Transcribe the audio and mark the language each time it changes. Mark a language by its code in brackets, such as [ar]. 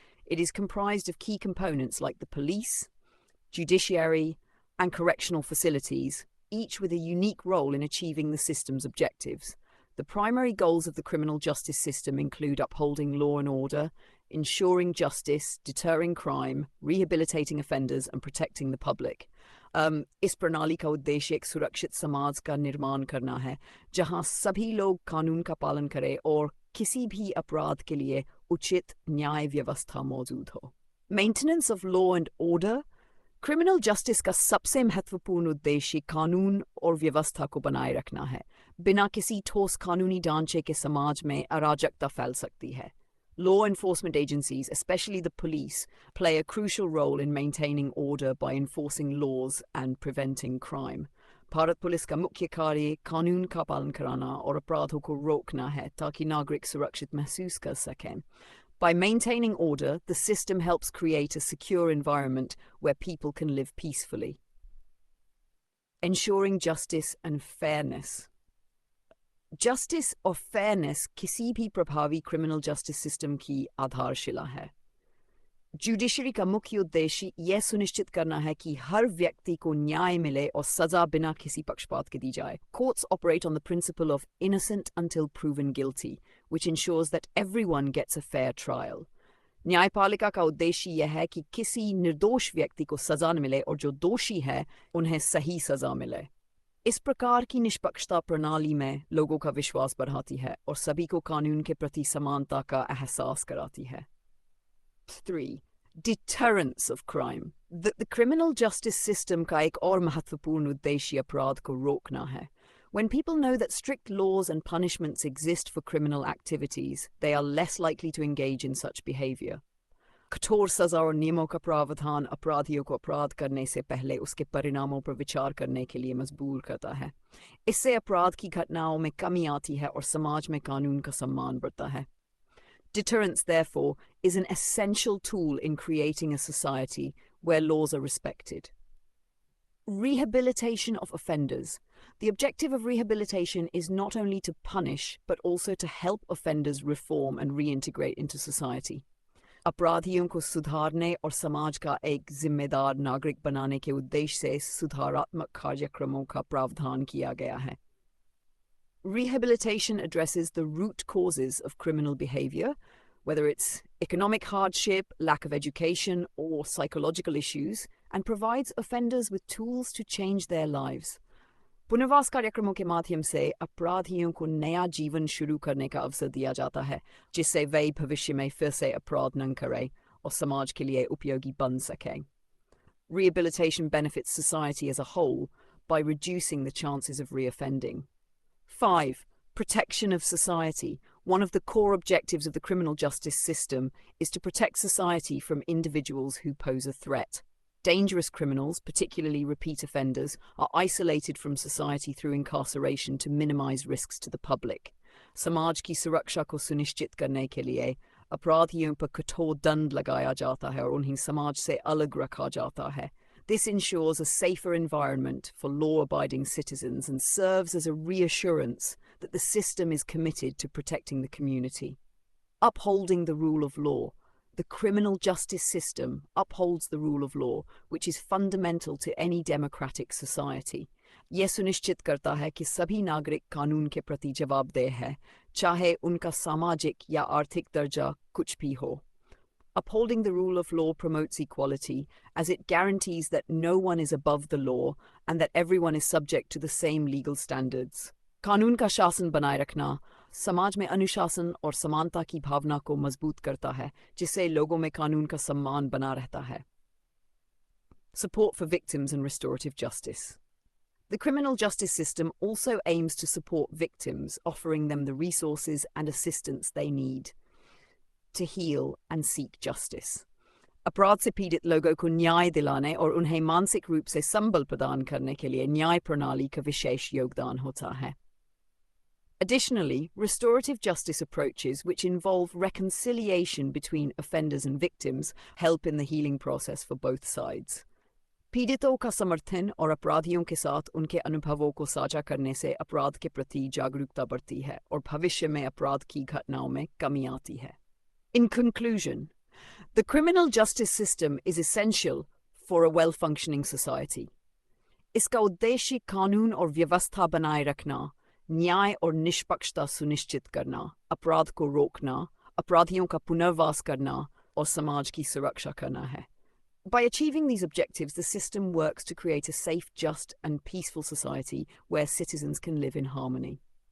[en] It is comprised of key components like the police, judiciary, and correctional facilities, each with a unique role in achieving the system's objectives. The primary goals of the criminal justice system include upholding law and order, ensuring justice, deterring crime, rehabilitating offenders, and protecting the public. [hi] इस प्रणाली का उद्देश्य एक सुरक्षित समाज का निर्माण करना है जहां सभी लोग कानून का पालन करें और किसी भी अपराध के लिए उचित न्याय व्यवस्था मौजूद हो. [en] Maintenance of law and order. [hi] Criminal justice का सबसे महत्वपूर्ण उद्देश्य कानून और व्यवस्था को बनाए रखना है. बिना किसी ठोस कानूनी ढांचे के समाज में अराजकता फैल सकती है. [en] Law enforcement agencies, especially the police, play a crucial role in maintaining order by enforcing laws and preventing crime. [hi] Bharat police का मुख्य कार्य कानून का पालन कराना और अपराधों को रोकना है ताकि नागरिक सुरक्षित महसूस कर सकें. [en] By maintaining order, the system helps create a secure environment where people can live peacefully. Ensuring justice and fairness. [hi] Justice और fairness किसी भी प्रभावी [en] criminal justice system [hi] की आधारशिला है. Judiciary का मुख्य उद्देश्य यह सुनिश्चित करना है कि हर व्यक्ति को न्याय मिले और सजा बिना किसी पक्षपात के दी जाए. [en] Courts operate on the principle of innocent until proven guilty, which ensures that everyone gets a fair trial. [hi] न्यायपालिका का उद्देश्य यह है कि किसी निर्दोष व्यक्ति को सजा न मिले और जो दोषी है उन्हें सही सजा मिले. इस प्रकार की निष्पक्षता प्रणाली में लोगों का विश्वास बढ़ाती है और सभी को कानून के प्रति समानता का एहसास कराती है. [en] 3. Deterrence of crime. The criminal justice system [hi] का एक और महत्वपूर्ण उद्देश्य अपराध को रोकना है. [en] When people know that strict laws and punishments exist for criminal activities, they are less likely to engage in such behavior. [hi] कठोर सजा और नियमों का प्रावधान अपराधियों को अपराध करने से पहले उसके परिणामों पर विचार करने के लिए मजबूर करता है. इससे अपराध की घटनाओं में कमी आती है और समाज में कानून का सम्मान बढ़ता है. [en] Deterrence, therefore, is an essential tool in creating a society where laws are respected. Rehabilitation of offenders. The objective of rehabilitation is not only to punish, but also to help offenders reform and reintegrate into society. [hi] अपराधियों को सुधारने और समाज का एक जिम्मेदार नागरिक बनाने के उद्देश्य से सुधारात्मक कार्यक्रमों का प्रावधान किया गया है. [en] Rehabilitation addresses the root causes of criminal behavior, whether it's economic hardship, lack of education, or psychological issues, and provides offenders with tools to change their lives. [hi] पुनर्वास कार्यक्रमों के माध्यम से अपराधियों को नया जीवन शुरू करने का अवसर दिया जाता है जिससे वे भविष्य में फिर से अपराध न करें और समाज के लिए उपयोगी बन सकें. [en] Rehabilitation benefits society as a whole by reducing the chances of reoffending. 5. Protection of society. One of the core objectives of the criminal justice system is to protect society from individuals who pose a threat. Dangerous criminals, particularly repeat offenders, are isolated from society through incarceration to minimize risks to the public. [hi] समाज की सुरक्षा को सुनिश्चित करने के लिए अपराधियों पर कठोर दंड लगाया जाता है और उन्हें समाज से अलग रखा जाता है. [en] This ensures a safer environment for law-abiding citizens and serves as a reassurance that the system is committed to protecting the community. Upholding the rule of law. The criminal justice system upholds the rule of law, which is fundamental to any democratic society. [hi] यह सुनिश्चित करता है कि सभी नागरिक कानून के प्रति जवाबदेह हैं, चाहे उनका सामाजिक या आर्थिक दर्जा कुछ भी हो. [en] Upholding the rule of law promotes equality, as it guarantees that no one is above the law and that everyone is subject to the same legal standards. [hi] कानून का शासन बनाए रखना समाज में अनुशासन और समानता की भावना को मजबूत करता है, जिससे लोगों में कानून का सम्मान बना रहता है. [en] Support for victims and restorative justice. The criminal justice system also aims to support victims, offering them the resources and assistance they need to heal and seek justice. [hi] अपराध से पीड़ित लोगों को न्याय दिलाने और उन्हें मानसिक रूप से संबल प्रदान करने के लिए न्याय प्रणाली का विशेष योगदान होता है. [en] Additionally, restorative justice approaches, which involve reconciliation between offenders and victims, help in the healing process for both sides. [hi] पीड़ितों का समर्थन और अपराधियों के साथ उनके अनुभवों को साझा करने से अपराध के प्रति जागरूकता बढ़ती है और भविष्य में अपराध की घटनाओं में कमी आती है। [en] In conclusion, the criminal justice system is essential for a well-functioning society. [hi] इसका उद्देश्य कानून और व्यवस्था बनाए रखना, न्याय और निष्पक्षता सुनिश्चित करना, अपराध को रोकना, अपराधियों का पुनर्वास करना और समाज की सुरक्षा करना है। [en] By achieving these objectives, the system works to create a safe, just, and peaceful society where citizens can live in harmony.